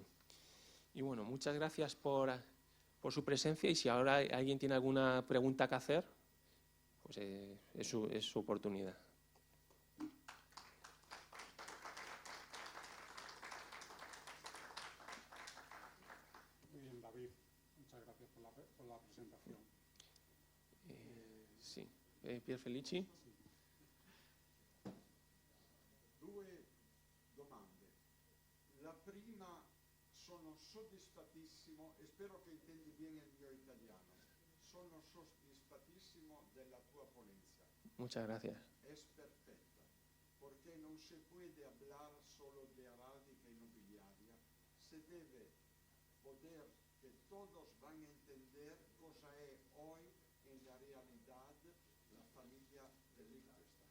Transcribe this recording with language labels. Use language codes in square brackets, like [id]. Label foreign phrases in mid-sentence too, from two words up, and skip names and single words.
[es] Y bueno, muchas gracias por su presencia, y si ahora alguien tiene alguna pregunta que hacer, pues es su oportunidad. Muy bien, David. Muchas gracias por la presentación. Sí. Pier Felici? Sí. [it] Due domande. La prima, sono soddisfattissimo e spero che intendi bene il mio italiano. Sono soddisfattissimo della tua ponencia. [es] Muchas gracias. Es perfecta, porque no se puede hablar solo de heráldica y no se debe poder, que todos van a entender cosa es hoy en la realidad la familia de Liechtenstein.